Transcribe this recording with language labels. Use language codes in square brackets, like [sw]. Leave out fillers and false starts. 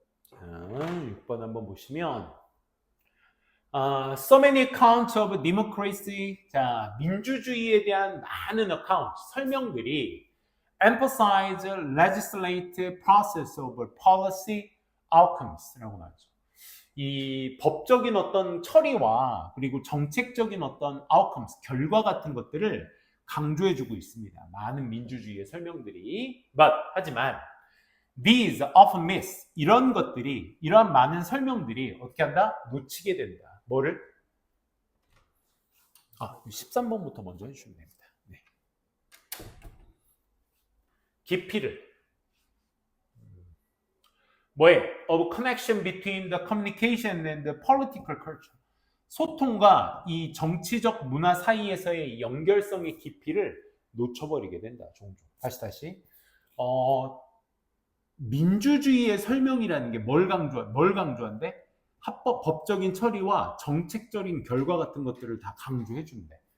[ko] 자, 6번 한번 보시면 [en] so many accounts of democracy, [ko] 자, 민주주의에 대한 많은 [en] account, [ko] 설명들이 [en] emphasize legislative process over policy outcomes [ko] 라고 나오죠. 이 법적인 어떤 처리와 그리고 정책적인 어떤 [en] outcomes, [ko] 결과 같은 것들을 강조해주고 있습니다. 많은 민주주의의 설명들이. 하지만 [en] these often miss, [ko] 이런 것들이, 이러한 많은 설명들이 어떻게 한다? 놓치게 된다. 뭐를? 13번부터 먼저 해주시면 됩니다. 네. 깊이를. 뭐예요? [en] Of connection between the communication and the political culture. [ko] 소통과 이 정치적 문화 사이에서의 연결성의 깊이를 놓쳐버리게 된다. 종종. 다시. 민주주의의 설명이라는 게 뭘 강조한대? 법적인 처리와 정책적인 결과 같은 것들을 다 강조해 준대.